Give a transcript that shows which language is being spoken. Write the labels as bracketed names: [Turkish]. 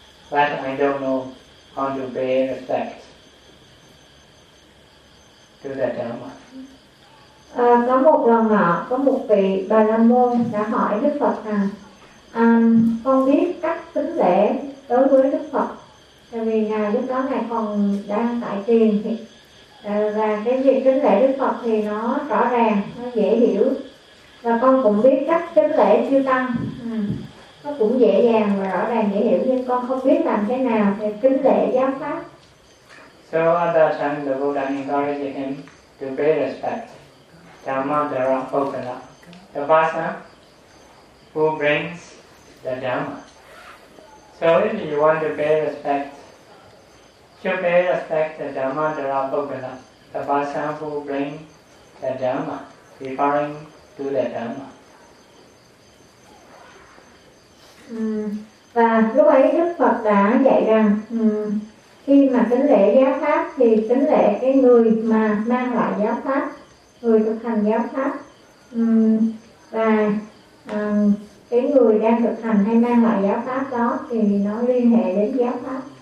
[English] But I don't know how to pay respect. [Vietnamese] từ đại trạng mà. À, có một lần ạ, có một vị Bà La Môn đã hỏi Đức Phật rằng, con biết cách tính lễ đối với Đức Phật, tại vì ngài lúc đó ngài còn đang tại tiền thì, và cái việc tính lễ Đức Phật thì nó rõ ràng, nó dễ hiểu, và con cũng biết cách tính lễ Chư Tăng, nó cũng dễ dàng và rõ ràng dễ hiểu, nhưng con không biết làm thế nào để tính lễ giáo pháp. [English] So understand the Buddha encouraged him to pay respect. Dhamma Dara Pokala, the Vasa who brings the Dhamma. So if you want to pay respect, to pay respect the Dhamma Dara Pokala, the Vasa who brings the Dhamma, referring to the Dhamma. [Vietnamese] Và lúc ấy Đức Phật đã dạy rằng khi mà tính lễ giáo pháp thì tính lễ cái người mà mang lại giáo pháp, người thực hành giáo pháp, và cái người đang thực hành hay mang lại giáo pháp đó thì nó liên hệ đến giáo pháp.